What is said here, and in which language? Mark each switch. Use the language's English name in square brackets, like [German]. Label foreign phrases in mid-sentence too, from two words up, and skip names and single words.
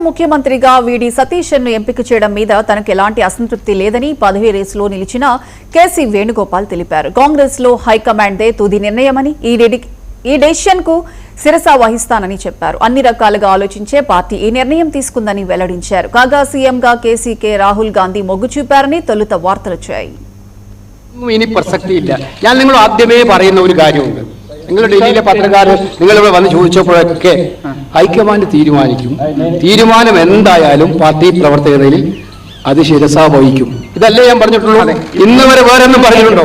[Telugu] ముఖ్యమంత్రిగా వీడి సతీశన్ ను ఎంపిక చేయడం మీద తనకు ఎలాంటి అసంతృప్తి లేదని పదవి రేసులో నిలిచిన కేసీ వేణుగోపాల్ తెలిపారు. కాంగ్రెస్ లో హైకమాండ్దే తుది నిర్ణయమని ఈ డెసిషన్ కు శిరస వహిస్తానని చెప్పారు. అన్ని రకాలుగా ఆలోచించే పార్టీ ఈ నిర్ణయం తీసుకుందని వెల్లడించారు. కాగా సీఎంగా కేసీకే రాహుల్ గాంధీ మొగ్గు చూపారని తొలుత వార్తలొచ్చాయి. [Malayalam] ഇനി പ്രസക്തിയില്ല. ഞാൻ നിങ്ങൾ ആദ്യമേ പറയുന്ന ഒരു കാര്യമുണ്ട്. നിങ്ങൾ ഡൽഹിയിലെ പത്രക്കാർ നിങ്ങളിവിടെ വന്ന് ചോദിച്ചപ്പോഴൊക്കെ ഹൈക്കമാൻഡ് തീരുമാനിക്കും. തീരുമാനം എന്തായാലും പാർട്ടി പ്രവർത്തകരിൽ അത് ശിരസ വഹിക്കും. ഇതല്ലേ ഞാൻ പറഞ്ഞിട്ടുള്ളൂ. ഇന്ന് വരെ വേറെ ഒന്നും പറഞ്ഞിട്ടുണ്ടോ?